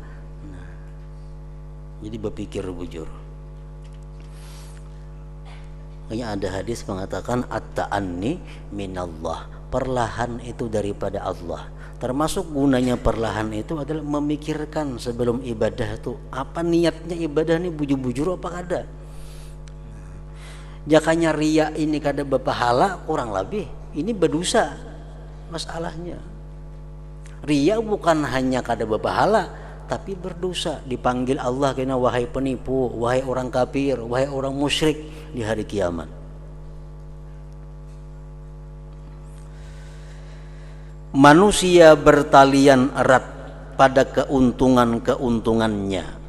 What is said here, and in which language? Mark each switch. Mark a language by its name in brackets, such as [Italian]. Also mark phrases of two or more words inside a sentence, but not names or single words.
[Indonesian] Nah, jadi berpikir bujur. Hanya ada hadis mengatakan [Arabic] التأني من الله, [Indonesian] perlahan itu daripada Allah. Termasuk gunanya perlahan itu adalah memikirkan sebelum ibadah itu apa niatnya ibadah ini, bujur-bujur apa kada. Jakanya riya ini kada berpahala, kurang lebih ini berdosa masalahnya. Riya bukan hanya kada berpahala, tapi berdosa, dipanggil Allah kena wahai penipu, wahai orang kafir, wahai orang musyrik di hari kiamat. Manusia bertalian erat pada keuntungan-keuntungannya.